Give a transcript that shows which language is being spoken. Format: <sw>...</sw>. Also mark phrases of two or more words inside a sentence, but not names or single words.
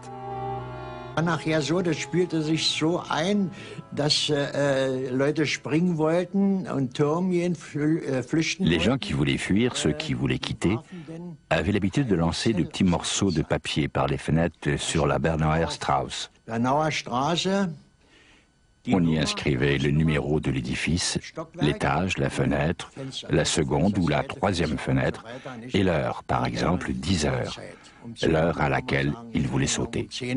<de>Nachher so, das spielte sich so ein, dass Leute springen wollten und Türme flüchten.</de> <fr>Les gens qui voulaient fuir, ceux qui voulaient quitter, avaient l'habitude de lancer de petits morceaux de papier par les fenêtres sur la Bernauer Straße. Bernauer Straße. On y inscrivait le numéro de l'édifice, l'étage, la fenêtre, la seconde ou la troisième fenêtre, et l'heure, par exemple 10 heures, l'heure à laquelle il voulait sauter.</fr>